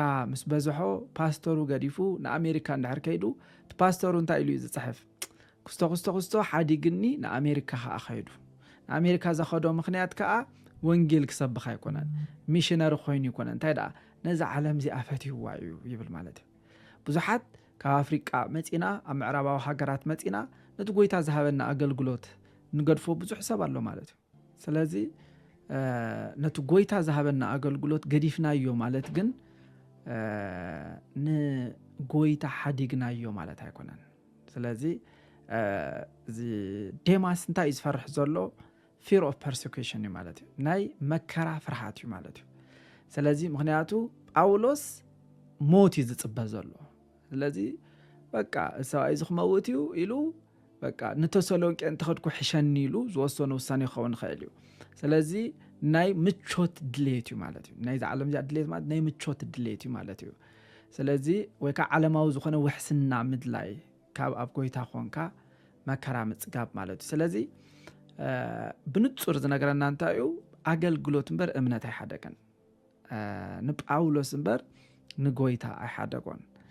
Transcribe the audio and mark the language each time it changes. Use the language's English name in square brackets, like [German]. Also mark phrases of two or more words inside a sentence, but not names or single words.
[Tigrinya] ምስ በዝሖ ፓስተሩ ገዲፉ ንኣሜሪካ እንድሕር ከይዱ ፓስተሩ እንታይ ኢሉ ዝጽሕፍ ክስቶ ሓዲግኒ ንኣሜሪካ ከይዱ ንኣሜሪካ ዘኸዶ ምኽንያት ከዓ ወንጌል ክሰብኽ ኣይኮነን ሚሽነሪ ኮይኑ ይኮነን እንታይ ደኣ ነዛ ዓለም እዚኣ ፈትይዋ እዩ ይብል ማለት እዩ ብዙሓት ካብ ኣፍሪቃ መፂና ኣብ ምዕራባዊ ሃገራት መፂና ነቲ ጎይታ ዝሃበና ኣገልግሎት ንገድፎ ብዙሕ ሰብ ኣሎ ማለት እዩ ስለዚ ነቲ ጎይታ ዝሃበና አገልግሎት ገዲፍናዮ ማለት ግን ንጎይታ ሓዲግናዮ ማለት አይኮነን ስለዚ እዚ ዴማስ እንታይ ዝፈርሕ ዘሎ [English] fear of persecution [Tigrinya] ማለት እዩ ናይ መከራ ፍርሃት እዩ ማለት እዩ ስለዚህ ምክንያቱ ጳውሎስ ሞት ይዝጽበ ዘሎ ስለዚህ በቃ ሰዋይ ዝኽመውትዩ ኢሉ በቃ ንተሰሎንቄ እንተኸድኩ ሕሸኒ ኢሉ ዝወሰነ ውሳኔ ይኸውን ይኽእል እዩ ስለዚህ ናይ ምቾት ድሌት እዩ ማለት እዩ ናይ ዓለም ድሌት ማለት ናይ ምቾት ድሌት እዩ ማለት እዩ ስለዚህ ወይካ ዓለማዊ ዝኾነ ውሕስና ምድላይ ካብ ኣብ ጎይታ ኾንካ መከራ ምጽጋብ ማለት እዩ ስለዚህ ብንጹር ዝነገረና እንታይ እዩ ኣገልግሎት እምበር እምነት ኣይሓደገን ንጳውሎስ እምበር ንጎይታ ኣይሓደጎን